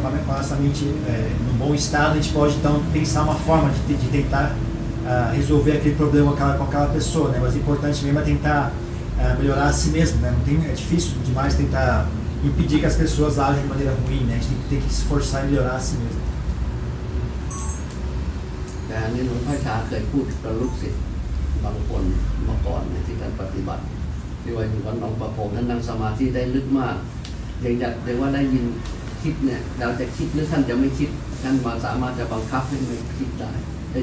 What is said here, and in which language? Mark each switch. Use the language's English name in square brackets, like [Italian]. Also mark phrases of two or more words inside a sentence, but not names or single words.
[Portuguese] Com a nossa mente num bom estado, a gente pode então pensar uma forma de tentar resolver aquele problema com aquela pessoa, né? Mas o importante mesmo é tentar melhorar a si mesmo, né? É difícil demais tentar impedir que as pessoas ajam de maneira ruim, né? A gente tem que se esforçar em melhorar a si mesmo. [Thai] แต่อันนี้หลวงพ่อชาเคยพูดกับลูกศิษย์บางคนเมื่อก่อนที่ท่านปฏิบัติที่ว่าอยู่วัดหนองประพงท่านนั่งสมาธิได้ ลึกมากอย่างเรียกว่าได้ยินคิดเนี่ยเราจะคิดหรือท่านจะไม่คิดท่านมาสามารถจะบังคับให้ไม่คิดได้แต่